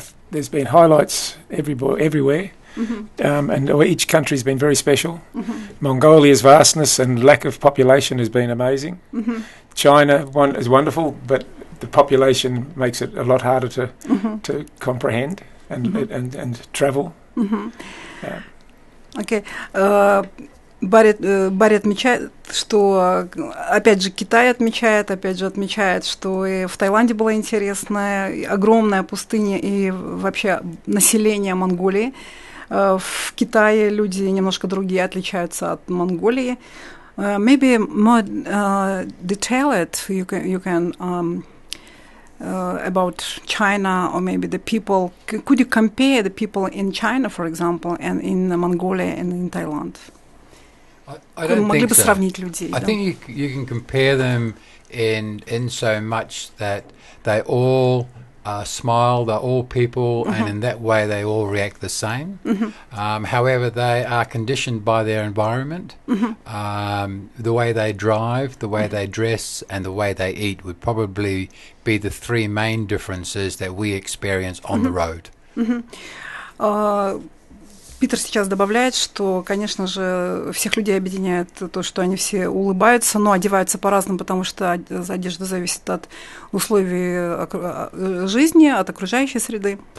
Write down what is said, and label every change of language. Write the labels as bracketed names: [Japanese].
[English] there's been highlights everywhere, and each country's been very special. Mongolia's vastness and lack of population has been amazing. China is wonderful, but the population makes it a lot harder to comprehend and travel. Okay. [Russian] Барри отмечает, что, опять же, Китай отмечает, что и в Таиланде была интересная, огромная пустыня и вообще население Монголии. В Китае люди немножко другие, отличаются от Монголии. [English] Maybe more detailed you can about China, or maybe the people. Could you compare the people in China, for example, and in Mongolia and in Thailand? I don't think so. [Russian] Сравнить людей, [English] I think you can compare them in so much that they all smile, they're all people, and in that way they all react the same. However, they are conditioned by their environment. The way they drive, the way they dress, and the way they eat would probably be the three main differences that we experience on the road. [Russian] Питер сейчас добавляет, что, конечно же, всех людей объединяет то, что они все улыбаются, но одеваются по-разному, потому что одежда зависит от условий жизни, от окружающей среды.